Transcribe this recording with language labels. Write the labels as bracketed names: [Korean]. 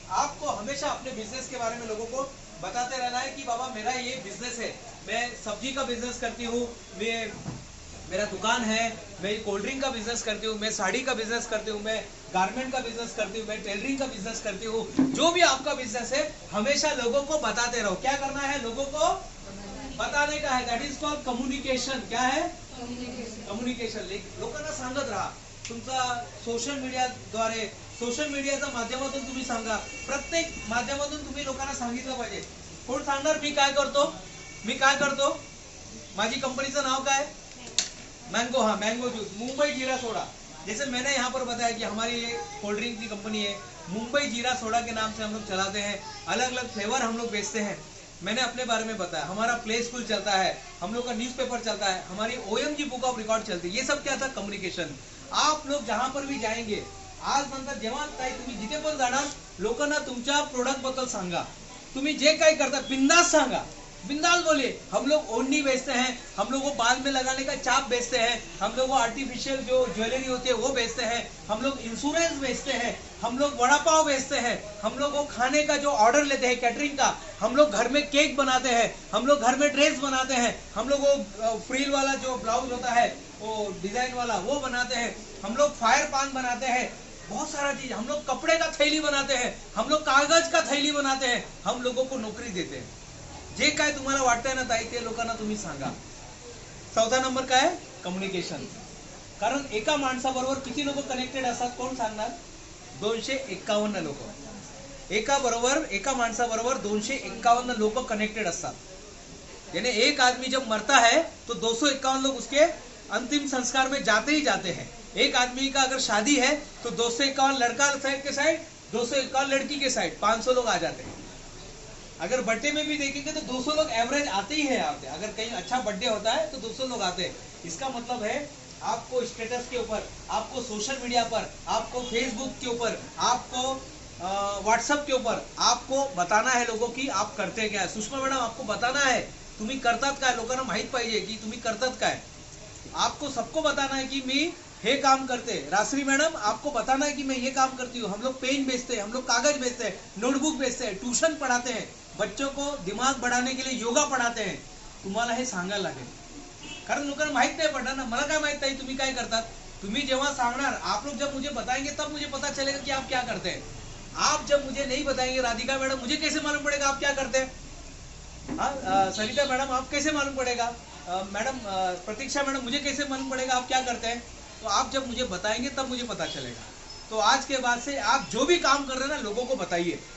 [Hindi] आपको हमेशा अपने बिजनेस के बारे में लोगों को बताते रहना है कि बाबा मेरा ये बिजनेस है, मैं सब्जी का बिजनेस करती हूँ, मेरा दुकान है, मैं कोल्ड ड्रिंक का बिजनेस करती हूँ, मैं साड़ी का बिजनेस करती हूँ, मैं गारमेंट का बिजनेस करती हूँ, मैं टेलरिंग का बिजनेस करती हूँ। जो भी आपका बिजनेस है हमेशा लोगों को बताते रहो। क्या करना है, लोगों को बताने का है। [English] That is called communication. [Hindi] क्या है, कम्युनिकेशन। [Marathi] लोकांना सांगत राहा तुमचा सोशल मीडियाद्वारे, सोशल मीडियाच्या माध्यमातून तुम्ही सांगा, प्रत्येक माध्यमातून तुम्ही लोकांना सांगितलं पाहिजे। कोण सांगणार मी काय करतो, माझी कंपनीचं नाव काय, मैंगो, हाँ मैंगो जूस, मुंबई जीरा सोडा। [Hindi] जैसे मैंने यहाँ पर बताया कि हमारी ये कोल्ड ड्रिंक की कंपनी है, मुंबई जीरा सोडा के नाम से हम लोग चलाते हैं। अलग अलग फ्लेवर हम लोग बेचते हैं। मैंने अपने बारे में बताया, हमारा प्ले स्कूल चलता है, हम लोग का न्यूज़पेपर चलता है, हमारी OMG बुक ऑफ रिकॉर्ड चलती है। ये सब क्या था, कम्युनिकेशन। आप लोग जहां पर भी जाएंगे, [Marathi] आज नंतर जेव्हा काही तुम्ही जिथे पण जाणार, लोकांना तुमच्या प्रोडक्ट बद्दल सांगा। तुम्ही जे काही करता बिंदास सांगा, [Hindi] बिंदास बोलिए। हम लोग ओढ़नी बेचते हैं, हम लोग को बाल में लगाने का चाप बेचते हैं, हम लोग आर्टिफिशियल जो ज्वेलरी होती है वो बेचते हैं, हम लोग इंश्योरेंस बेचते हैं, हम लोग वड़ा पाव बेचते हैं, हम लोग वो खाने का जो ऑर्डर लेते हैं कैटरिंग का, हम लोग घर में केक बनाते हैं, हम लोग घर में ड्रेस बनाते हैं, हम लोग वो फ्रिल वाला जो ब्लाउज होता है वो डिजाइन वाला वो बनाते हैं, हम लोग फायर पान बनाते हैं, बहुत सारा चीज। हम लोग कपड़े का थैली बनाते हैं, हम लोग कागज का थैली बनाते हैं, हम लोगों को नौकरी देते हैं। [Marathi] जे काय तुम्हाला वाटतंय ना ताई, ते लोकांना तुम्ही सांगा। चौथा नंबर काय आहे, कम्युनिकेशन। कारण एका माणसाबरोबर किती लोक कनेक्टेड असतात, कोण सांगणार, 251 लोक। एका माणसाबरोबर 251 लोग कनेक्टेड असतात। [Hindi] यानी एक आदमी जब मरता है तो 251 लोग उसके अंतिम संस्कार में जाते ही जाते हैं। एक आदमी का अगर शादी है तो 251 लड़का साइड के साइड, 251 लड़की के साइड, 500 लोग आ जाते हैं। अगर बर्थडे में भी देखेंगे तो 200 लोग एवरेज आते ही है। आते, अगर कहीं अच्छा बर्थडे होता है तो 200 लोग आते हैं। इसका मतलब है आपको स्टेटस के ऊपर, आपको सोशल मीडिया पर, आपको फेसबुक के ऊपर, आपको व्हाट्सएप के ऊपर आपको बताना है लोगों की आप करते क्या है। [Marathi] सुषमा मैडम, [Hindi] आपको बताना है [Marathi] तुम्ही करतात काय, लोकांना माहित पाहिजे की तुम्ही करतात काय। [Hindi] आपको सबको बताना है कि मैं हे काम करते। राश्री मैडम, आपको बताना है कि मैं ये काम करती हूँ। हम लोग पेन बेचते हैं, हम लोग कागज बेचते हैं, नोटबुक बेचते हैं, ट्यूशन पढ़ाते हैं, बच्चों को दिमाग बढ़ाने के लिए योगा पढ़ाते हैं। [Marathi] तुम्हाला हे सांगायला लागेल, कारण लोकांना माहित नाही पडणार ना। मला काय माहित नाही तुम्ही काय करतात। तुम्ही जेव्हा सांगणार, [Hindi] आप लोग जब मुझे बताएंगे तब मुझे पता चलेगा कि आप क्या करते हैं। आप जब मुझे नहीं बताएंगे, राधिका मैडम, मुझे कैसे मालूम पड़ेगा आप क्या करते हैं। हाँ सरिता मैडम, आप कैसे मालूम पड़ेगा, मैडम प्रतीक्षा मैडम, मुझे कैसे मालूम पड़ेगा आप क्या करते हैं। तो आप जब मुझे बताएंगे तब मुझे पता चलेगा। तो आज के बाद से आप जो भी काम कर रहे हैं ना, लोगों को बताइए।